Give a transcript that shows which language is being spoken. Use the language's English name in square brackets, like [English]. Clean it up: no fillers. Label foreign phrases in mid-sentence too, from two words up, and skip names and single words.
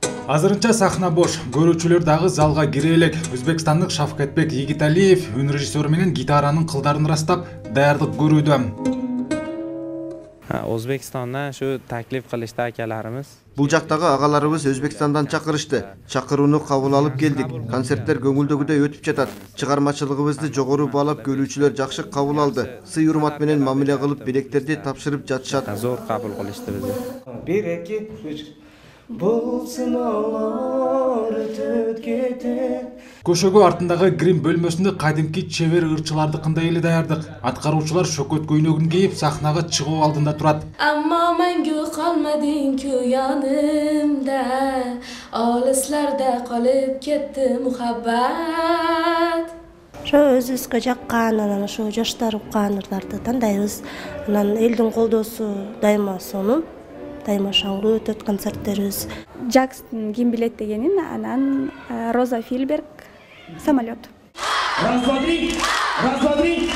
[Kyrgyz] Азырынча сахна бош, көрүүчүлөр дагы залга кире элек. Өзбекстандык Шавкатбек Йигиталиев үн режиссеру менен гитаранын кылдарын ырастап, даярдык көрүүдө. [Uzbek] O'zbekistondan shu taklif qilishdi akalarimiz. [Kyrgyz] Бул жактагы агаларыбыз Өзбекстандан чакырышты. Чакырууну кабыл алып келдик. Концерттер көңүлдөгүдөй өтүп жатат. Чыгармачылыгыбызды жогору баалап көрүүчүлөр жакшы кабыл алды. Сый урмат менен мамиле кылып, билектерди тапшырып жатышат. Зор кабыл кылышты бизди. 1 2 3 Болсын алар өтөт кетет. Көшөгө артындагы грим бөлмөсүндө кадимки чебер ырчылардыкындай эле даярдык. Аткаруучулар шөкөт көйнөгүн кийип сахнага чыгуу алдында турат. [Uzbek] Ammo мәңгү qalmading-ku yonimda, olislarda qolib ketdi muhabbat. [Kyrgyz] Өзүбүзгө жаккан, анан ошо жаштар уккан ырларды тандайбыз. Анан элдин колдоосу дайыма сонун. Дайыма шаңыруу өтөт концерттерибиз. Джексон ким билет дегенин, анан Роза Фильберг самолет. [Russian] Раз, два, три.